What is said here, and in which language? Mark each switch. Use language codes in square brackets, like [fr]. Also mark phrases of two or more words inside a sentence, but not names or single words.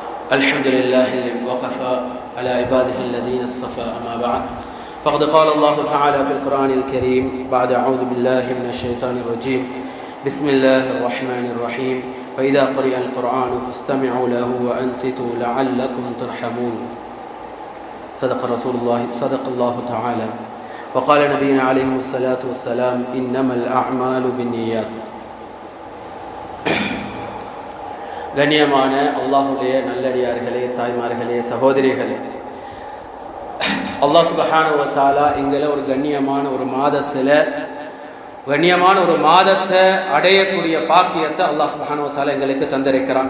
[ar] الحمد لله الذي وقف على عباده الذين اصطفى أما بعد فقد قال الله تعالى في القرآن الكريم بعد أعوذ بالله من الشيطان الرجيم بسم الله الرحمن الرحيم فإذا قرئ القرآن فاستمعوا له وأنصتوا لعلكم ترحمون صدق الله تعالى وقال نبينا عليه الصلاة والسلام إنما الأعمال بالنيات. [ta] கண்ணியமான அல்லாஹ்வுடைய நல்லடியார்களே, தாய்மார்களே, சகோதரிகளே, [ar] الله سبحانه وتعالى [ta] எங்களை ஒரு கண்ணியமான ஒரு மாதத்தை அடையக்கூடிய பாக்கியத்தை [ar] الله سبحانه وتعالى [ta] எங்களுக்கு தந்திருக்கிறான்.